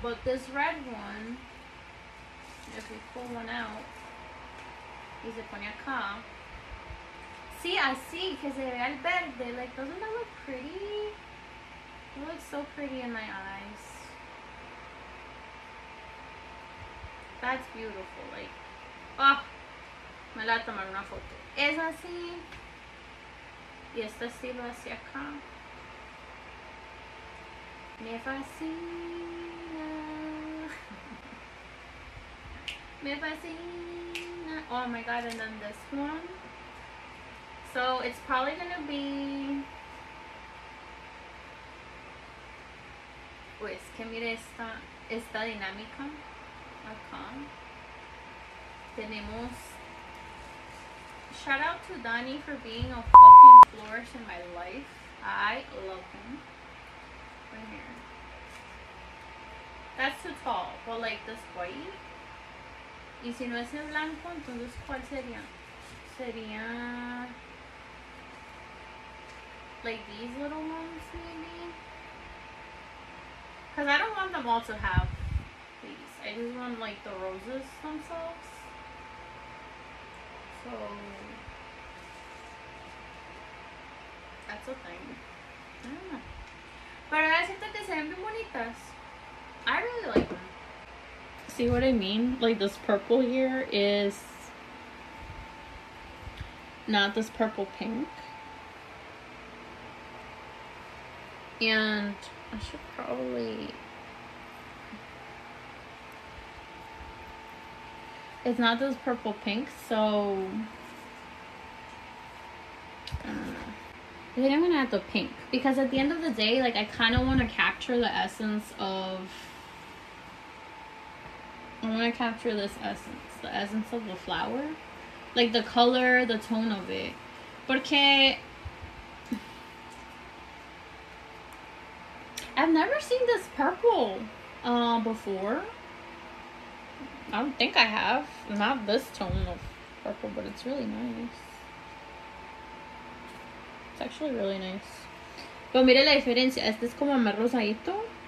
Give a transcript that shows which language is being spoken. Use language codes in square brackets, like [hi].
[en] But this red one, if we pull one out, [es] y se pone acá. [en] See, I see, [es] que se ve el verde. [en] Like, doesn't that look pretty? It looks so pretty in my eyes. That's beautiful. Like, oh, [es] me la voy a tomar una foto. Es así. Y este estilo hacia acá. Me fascina. Me fascina. [en] Oh my god, and then this one. So it's probably gonna be. [es] Pues que mire esta dinámica acá. Tenemos. [en] Shout out to Donnie for being a fucking florist in my life. I love him. Right here. That's too tall, but like this white. [es] Y si no es el blanco, entonces ¿cuál sería? Sería [en] like these little ones maybe. Cause I don't want them all to have these. I just want like the roses themselves. So that's a thing. I don't know. [es] Pero ahora siento que se ven bien bonitas. [en] I really like them. See what I mean? Like this purple here is not this purple pink. And I should probably... It's not this purple pink, so... I don't know. I think I'm gonna add the pink. Because at the end of the day, like, I kind of want to capture the essence of... I want to capture this essence. The essence of the flower. Like, the color, the tone of it. [es] Porque... [en] I've never seen this purple before. I don't think I have. Not this tone of purple, but it's really nice. It's actually really nice. [es] Pero mire la diferencia. Este es como más rosadito.